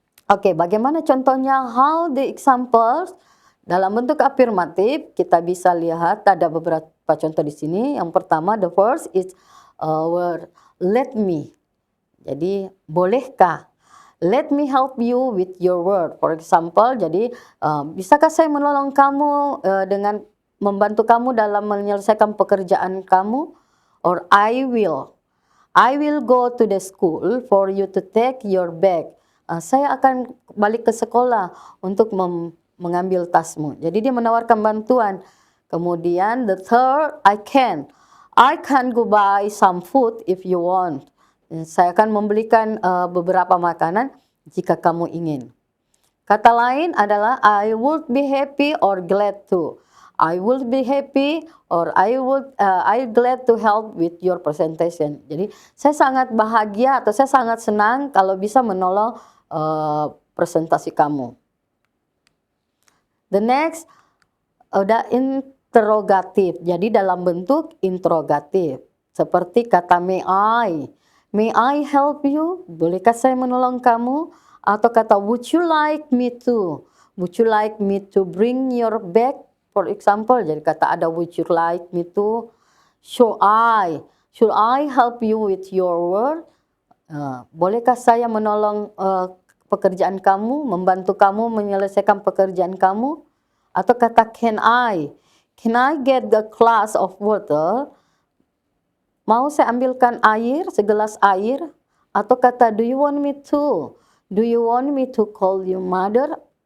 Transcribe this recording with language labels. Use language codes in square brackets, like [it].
[id] Oke, bagaimana contohnya? [en] How the examples? [id] Dalam bentuk afirmatif kita bisa lihat ada beberapa contoh di sini. Yang pertama, [en] the first is word let me. [id] Jadi bolehkah? [en] Let me help you with your word. For example, [id] jadi bisakah saya menolong kamu dengan membantu kamu dalam menyelesaikan pekerjaan kamu? [en] Or I will go to the school for you to take your bag. [id] Saya akan balik ke sekolah untuk mengambil tasmu. Jadi dia menawarkan bantuan. Kemudian [en] the third, I can go buy some food if you want. [id] Saya akan membelikan beberapa makanan jika kamu ingin. Kata lain adalah [en] I would be happy or glad to. I would be happy or I glad to help with your presentation. [id] Jadi saya sangat bahagia atau saya sangat senang kalau bisa menolong presentasi kamu. [en] The next, [id] ada interrogatif. Jadi dalam bentuk interrogatif. Seperti kata [en] may I help you? [id] Bolehkah saya menolong kamu? Atau kata [en] would you like me to? Would you like me to bring your bag? For example, [id] jadi kata ada [en] would you like me to? Should I help you with your work? [id] Bolehkah saya menolong pekerjaan kamu, membantu kamu menyelesaikan pekerjaan kamu? Atau kata [en] can I get the glass of water? [id] Mau saya ambilkan air, segelas air? Atau kata [en] do you want me to call you mother?